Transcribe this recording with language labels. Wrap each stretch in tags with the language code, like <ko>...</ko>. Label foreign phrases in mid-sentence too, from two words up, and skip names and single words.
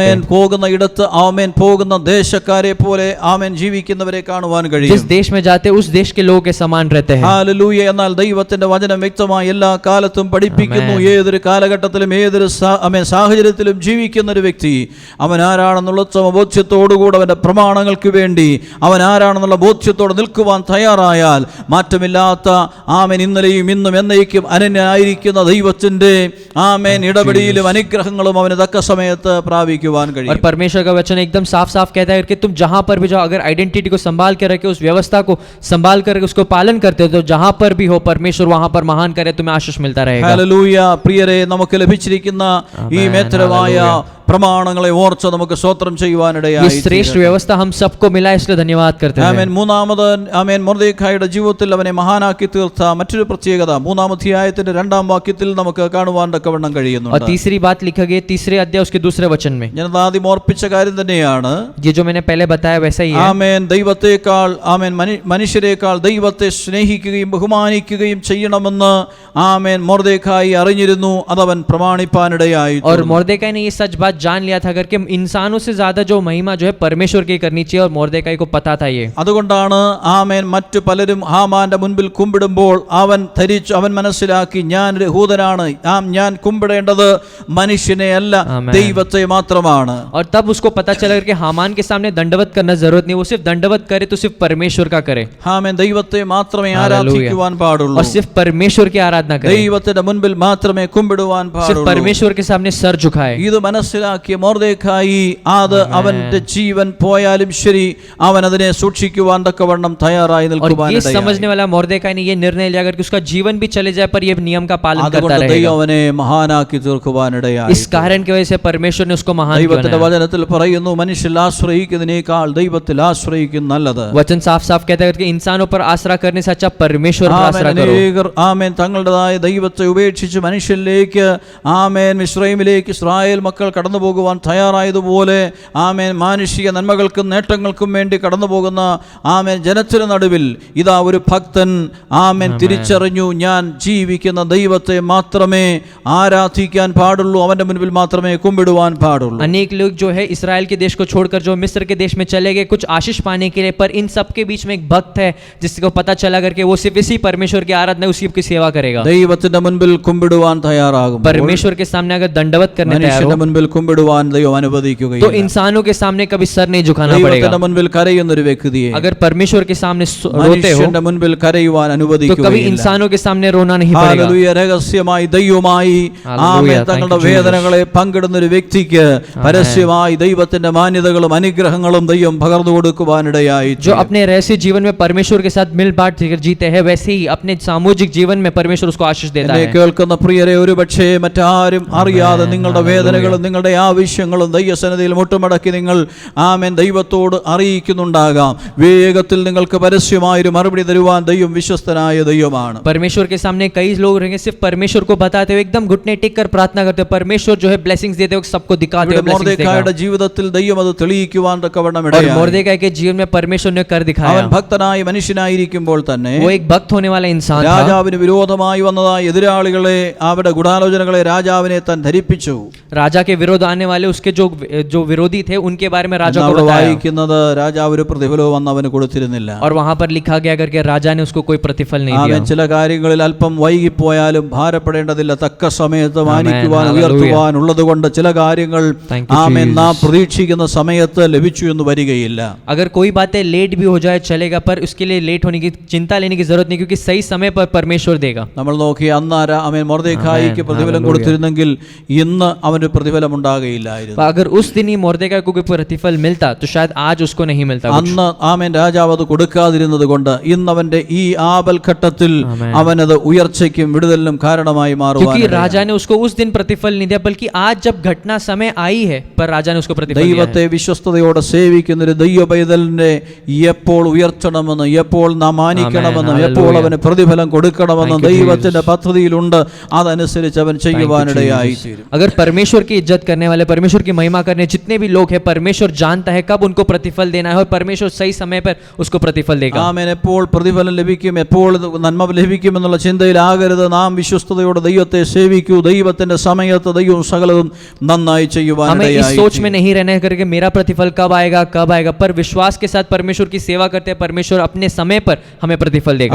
<ml>ആമേൻ</ml> <hi>हैं।</hi> <ml>പോകുന്ന ഇടത്ത് ആമേൻ പോകുന്ന ദേശക്കാരെ പോലെ ആമേൻ ജീവിക്കുന്നവരെ കാണുവാൻ കഴിയും.</ml> <hi>जिस देश में जाते उस देश के लोगों के समान रहते हैं।</hi> <ml>ഹല്ലേലൂയ. എന്നാൽ ദൈവത്തിന്റെ വചനം വ്യക്തമായി എല്ലാ കാലത്തും പഠിപ്പിക്കുന്നു, ഏതൊരു കാലഘട്ടത്തിലും ഏതൊരു സാഹചര്യത്തിലും ജീവിക്കുന്ന ഒരു വ്യക്തി അവൻ ആരാണെന്നുള്ള ബോധ്യത്തോടുകൂടെ അവന്റെ പ്രമാണങ്ങൾക്ക് വേണ്ടി അവൻ ആരാണെന്നുള്ള ബോധ്യത്തോടെ നിൽക്കുവാൻ തയ്യാറായാൽ മാറ്റമില്ലാത്ത ആമേൻ ഇന്നലെയും ഇന്നും എന്നേക്കും അനന്യനായിരിക്കുന്ന ദൈവത്തിന്റെ ആമേൻ ഇടപെടിയിലും അനുഗ്രഹങ്ങളും അവന് തക്ക സമയത്ത് പ്രാപിക്കുവാൻ</ml> <hi>और</hi> <ml>കഴിയും.</ml> <hi>परमेश्वर का वचन एकदम साफ साफ कहता है कि तुम जहां पर भी जाओ, अगर आइडेंटिटी को संभाल के रखे, उस व्यवस्था को संभाल कर उसको पालन करते हो, तो जहां पर भी हो परमेश्वर वहां पर महान करे, तुम्हें आशीष मिलता रहेगा।</hi> <ml>ഹല്ലേലൂയ. പ്രിയരെ, നമുക്ക് ലഭിച്ചിരിക്കുന്ന ഈ മേത്രമായ പ്രമാണങ്ങളെ ഓർച്ച് നമുക്ക് സ്തോത്രം</ml> <hi>ये</hi> <ml>ചെയ്യുവാനിടയായി.</ml> <hi>श्रेष्ठ व्यवस्था हम सबको मिला, इसलिए धन्यवाद करते हैं।</hi> <ml>ആമേൻ. മൂന്നാമത് ആമേൻ മൊർദെഖായിയുടെ ജീവിതത്തിൽ അവനെ മഹാനാക്കി തീർത്ത മറ്റൊരു പ്രത്യേകത 3-ാം അധ്യായത്തിന്റെ 2-ാം വാക്യത്തിൽ നമുക്ക് കാണുവാൻ തക്കവണ്ണം</ml> <hi>और</hi> <ml>കഴിയുന്നുണ്ട്.</ml> <hi>तीसरी बात लिखा गया 3रे अध्याय उसके 2रे वचन में,</hi> <ml>ഞാൻ ആദ്യം ഓർപ്പിച്ച കാര്യം തന്നെയാണ്.</ml> <hi>ये जो मैंने पहले बताया वैसा ही है।</hi> <ml>ആമേൻ. ദൈവത്തെക്കാൾ ആമേൻ മനുഷ്യരെക്കാൾ ദൈവത്തെ സ്നേഹിക്കുകയും ബഹുമാനിക്കുകയും ചെയ്യണമെന്ന് ആമേൻ മൊർദെഖായി അറിഞ്ഞിരുന്നു. അതവൻ പ്രമാണിപ്പാനിടയായി.</ml> <hi>और मोर्देकाई ने ये सच बात जान लिया था करके इंसानों से ज्यादा जो महिमा जो है परमेश्वर की करनी चाहिए और मोर्देकाई को पता था ये।</hi> <ml>അതുകൊണ്ടാണ് ആമേൻ മറ്റു പലരും ഹാമാന്റെ മുൻപിൽ കുമ്പിടുമ്പോൾ അവൻ മനസ്സിലാക്കി ഞാൻ ഒരു യഹൂദനാണ്, ഞാൻ കുമ്പിടേണ്ടത് മനുഷ്യനെ അല്ല ദൈവത്തെ മാത്രമാണ്.</ml> <hi>और तब उसको पता चला कि हामान के सामने दंडवत करना जरूरत नहीं, वो सिर्फ दंडवत करे तो सिर्फ परमेश्वर का करे।</hi> <ml>ആമേൻ ദൈവത്തെ മാത്രമേ ആരാധിക്കുവാൻ പാടുള്ളൂ,</ml> <hi>और सिर्फ परमेश्वर की आराधना करे,</hi> <ml>ദൈവത്തിന്റെ മുൻപിൽ മാത്രമേ കുമ്പിടുവാൻ</ml> <hi>सिर्फ</hi> <ml>പാടുള്ളൂ.</ml> <hi>परमेश्वर के सामने सर झुकाए।</hi> <ml>ഇത് മനസ്സിലാക്കിയ മൊർദെഖായി അത് അവന്റെ ജീവൻ പോയാലും ശരി അവൻ അതിനെ സൂക്ഷിക്കുവാൻ തക്കവണ്ണം തയ്യാറായി</ml> <hi>और ये</hi> <ml>നിൽക്കുവാനിടയായി.</ml> <hi>समझने वाला मोर्देकाई ने ये निर्णय लिया कि उसका जीवन भी चले जाए पर ये नियम का पालन करता</hi> <ml>അതുകൊണ്ട്</ml> <hi>रहेगा।</hi> <ml>ദൈവം അവനെ മഹാനാക്കി തീർക്കുവാനിടയായി.</ml> <hi>इस कारण की वजह से परमेश्वर ने उसको महान</hi> <ml>ദൈവത്തിന്റെ</ml> <hi>बनाया।</hi> <ml>വചനത്തിൽ പറയുന്നു, മനുഷ്യൽ ആശ്രയിക്കുന്നതിനേക്കാൾ ദൈവത്തിൽ ആശ്രയിക്കും നല്ലത്.</ml> <hi>वचन साफ साफ कहता है कि इंसानों पर आसरा करने से अच्छा परमेश्वर पर आसरा करो।</hi> <ml>അനേകർ ആമേൻ തങ്ങളുടേതായ ദൈവത്തെ ഉപേക്ഷിച്ച് മനുഷ്യരിലേക്ക് ആമേൻ മിസ്രൈമിലേക്ക് ഇസ്രായേൽ മക്കൾ കടന്നു പോകുവാൻ തയ്യാറായതുപോലെ ആമേൻ മാനുഷിക നന്മകൾക്കും നേട്ടങ്ങൾക്കും വേണ്ടി കടന്നു പോകുന്ന ആമേൻ ജനത്തിന് നടുവിൽ ഇതാ ഒരു ഭക്തൻ ആമേൻ തിരിച്ചറിഞ്ഞു, ഞാൻ ജീവിക്കുന്ന ദൈവത്തെ മാത്രമേ ആരാധിക്കാൻ പാടുള്ളൂ, അവന്റെ മുൻപിൽ മാത്രമേ കുമ്പിടുവാൻ പാടുള്ളൂ.</ml> <hi>अनेक लोग जो है इस्राएल के देश को छोड़कर जो मिस्र के देश में चले गए कुछ आशीष पाने के लिए, पर इन सब के बीच में एक भक्त है जिसको पता चला करके वो सिर्फ इसी परमेश्वर की आराधना उसी की सेवा करेगा।</hi> <ml>ദൈവത്തിന്റെ മുൻപിൽ കുമ്പിടുവാൻ തയ്യാറാകും,</ml> <hi>परमेश्वर के सामने अगर दंडवत करने तैयार</hi> <ml>മനുഷ്യന്റെ</ml> <hi>हो</hi> <ml>മുൻപിൽ കുമ്പിടുവാൻ ദൈവം അനുവദിക്കുകയില്ല.</ml> <hi>तो इंसानों के सामने कभी सर नहीं झुकाना पड़ेगा।</hi> <ml>ദൈവത്തിന്റെ മുൻപിൽ കരയുന്ന ഒരു വ്യക്തിയെ</ml> <hi>अगर परमेश्वर के सामने रोते हो</hi> <ml>മനുഷ്യന്റെ മുൻപിൽ കരയുവാൻ</ml> <hi>तो कभी</hi> <ml>അനുവദിക്കുകയില്ല.</ml> <hi>इंसानों के सामने रोना नहीं पड़ेगा।</hi> <ml>ഹല്ലേലൂയ. രഹസ്യമായി ദൈവമായി ആമേൻ തങ്ങളുടെ വേദനകളെ പങ്കിടുന്ന ഒരു വ്യക്തിക്ക് പരസ്യമായി ദൈവത്തിന്റെ മാന്യതകളും അനുഗ്രഹങ്ങളും ദൈവം പകർന്നു കൊടുക്കുവാനിടയായി.</ml> <hi>जो अपने रहस्य जीवन में परमेश्वर के साथ मिल बांट जीते हैं वैसे ही अपने सामूहिक जीवन में परमेश्वर उसको आशीष देता</hi> <ml>എന്നെ</ml> <hi>है।</hi> <ml>കേൾക്കുന്ന പ്രിയരെ, ഒരു പക്ഷേ മറ്റാരും അറിയാതെ നിങ്ങളുടെ വേദനകളും നിങ്ങളുടെ ആവശ്യങ്ങളും ദൈവസന്നിധിയിൽ മുട്ടുമടക്കി നിങ്ങൾ ആമേൻ ദൈവത്തോട് അറിയിക്കുന്നുണ്ടാകാം. വേഗത്തിൽ നിങ്ങൾക്ക് പരസ്യമായൊരു മറുപടി തരുവാൻ ദൈവം വിശ്വസ്തനായ ദൈവമാണ്.</ml> <hi>परमेश्वर के सामने कई लोग रहेंगे सिर्फ परमेश्वर को बताते हुए एकदम घुटने टेक कर प्रार्थना करते हो, परमेश्वर जो है ब्लेसिंग्स देते हो, सबको दिखाते हो ब्लेसिंग्स</hi> <ml>മൊർദെഖായിയുടെ</ml> <hi>देगा।</hi> <ml>ജീവിതത്തിൽ ദൈവം അത് തെളിയിക്കുവാൻ തക്കവണ്ണം</ml> <hi>और</hi> <ml>ഇടയായി.</ml> <hi>मोर्देकाई के जीवन में परमेश्वर ने कर दिखाया।</hi> <ml>അവൻ ഭക്തനായ മനുഷ്യനായിരിക്കുമ്പോൾ തന്നെ</ml> <hi>वो एक भक्त होने वाला इंसान था।</hi> <ml>രാജാവിന് വിരോധമായി വന്നതായ എതിരാളികളെ അവരുടെ ഗൂഢാലോചനകളെ രാജാവിനെ താൻ ധരിപ്പിച്ചു.</ml> <hi>राजा के विरोध आने वाले उसके जो विरोधी थे उनके बारे में राजा को</hi> <ml>അവിടെ</ml> <hi>बताया।</hi> <ml>വായിക്കുന്നത് രാജാവ് ഒരു പ്രതിഫലവും അന്ന് അവന് കൊടുത്തിരുന്നില്ല.</ml> <hi>और वहां पर लिखा गया करके राजा ने उसको कोई प्रतिफल नहीं</hi> <ml>അവൻ</ml> <hi>दिया।</hi> <ml>ചില കാര്യങ്ങളിൽ അല്പം വൈകിപ്പോയാലും ഭാരപ്പെടേണ്ടതില്ല. തക്ക സമയത്ത് മാനിക്കുവാൻ</ml> <en>Hallelujah.</en> <ml>ഉയർത്തുവാൻ ഉള്ളത് കൊണ്ട് ചില കാര്യങ്ങൾ</ml> <en>Thank you,</en> <ml>ആമേൻ</ml> <en>Jesus.</en> <ml>നാം പ്രതീക്ഷിക്കുന്ന സമയത്ത് ലഭിച്ചു എന്ന് വരികയില്ല.</ml> <hi>अगर कोई बातें लेट भी हो जाए चलेगा, पर उसके लिए लेट होने की चिंता लेने की जरूरत नहीं, क्योंकि सही समय पर परमेश्वर देगा।</hi> <ml>നമ്മൾ നോക്കി അന്ന് ആമേൻ മൊർദെഖായിക്ക്</ml> <en>Amen.</en> <ml>പ്രതിഫലം</ml> <en>Hallelujah.</en> <ml>കൊടുത്തിരുന്നെങ്കിൽ ഇന്ന് അവന് പ്രതിഫലം ഉണ്ടാകുകയില്ലായിരുന്നു.</ml> <hi>अगर उस दिन ही मोर्देकाई को कोई प्रतिफल मिलता तो शायद आज उसको नहीं मिलता कुछ।</hi> <ml>അന്ന് ആമേൻ രാജാവ് അത് കൊടുക്കാതിരുന്നത് കൊണ്ട് ഇന്ന് അവന്റെ ഈ ആപൽഘട്ടത്തിൽ</ml> <en>Amen.</en> <ml>അവനത് ഉയർച്ചയ്ക്കും വിടുതലിനും കാരണമായി മാറുവാൻ</ml> <hi>क्योंकि राजा ने उसको उस दिन प्रतिफल नहीं दिया, बल्कि आज जब घटना समय आई है पर राजा ने उसको प्रतिफल दिया</hi> <ml>ദൈവത്തെ</ml> <hi>है।</hi> <ml>വിശ്വസ്തയോടെ സേവിക്കുന്ന ഒരു ദൈവ പൈതലിനെ എപ്പോൾ ഉയർത്തണമെന്ന്, എപ്പോൾ നാം മാനിക്കണമെന്നും,</ml> <en>Amen.</en> <ml>എപ്പോൾ</ml> <en>Hallelujah.</en> <ml>അവന് പ്രതിഫലം കൊടുക്കണമെന്നും</ml> <en>Thank you,</en> <ml>ദൈവത്തിന്റെ പദ്ധതിയിലുണ്ട്. അതനുസരിച്ച് അവൻ ചെയ്യുവാനിടയായി തീരും.</ml> <hi>अगर परमेश्वर की इज्जत करने वाले, परमेश्वर की महिमा करने जितने भी लोग हैं, परमेश्वर जानता है कब उनको प्रतिफल देना है और परमेश्वर सही समय पर उसको प्रतिफल देगा।</hi> <ml>ആമേൻ എപ്പോൾ പ്രതിഫലം ലഭിക്കും, എപ്പോൾ നന്മ ലഭിക്കും എന്നുള്ള ചിന്തയിലാകരുത്. നാം വിശ്വസ്തയോടെ ദൈവത്തെ സേവിക്കൂ. ദൈവത്തിന്റെ സമയത്ത് ദൈവം സകലതും നന്നായി</ml> <hi>हमें इस</hi> <ml>ചെയ്യുവാനിടയായി</ml> <hi>सोच में नहीं रहना है करके मेरा प्रतिफल कब आएगा, पर विश्वास के साथ परमेश्वर की सेवा करते हैं, परमेश्वर अपने समय पर हमें प्रतिफल देगा।</hi>